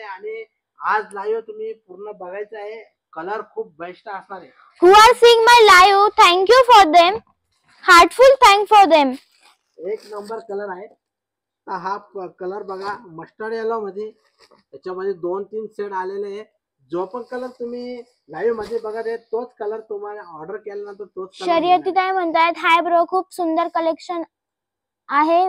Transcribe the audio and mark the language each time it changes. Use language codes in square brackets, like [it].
[mr] आणि आज लाईव्ह तुम्ही पूर्ण बघायचं आहे. कलर खूप बेस्ट असणार आहे. [en] Who are seeing my live, thank you for them. Heartful thank for them. [mr] एक नंबर कलर आहे. हा कलर बघा, मस्टर्ड येलो मध्ये. त्याच्यामध्ये 2-3 शेड आलेले आहे. जो पण कलर तुम्ही लाईव्ह मध्ये बघत आहे तोच कलर तुम्हाला ऑर्डर केल्यानंतर तोच कलर. शर्यती ताई म्हणतायत, हाय ब्रो, खूप सुंदर कलेक्शन आहे.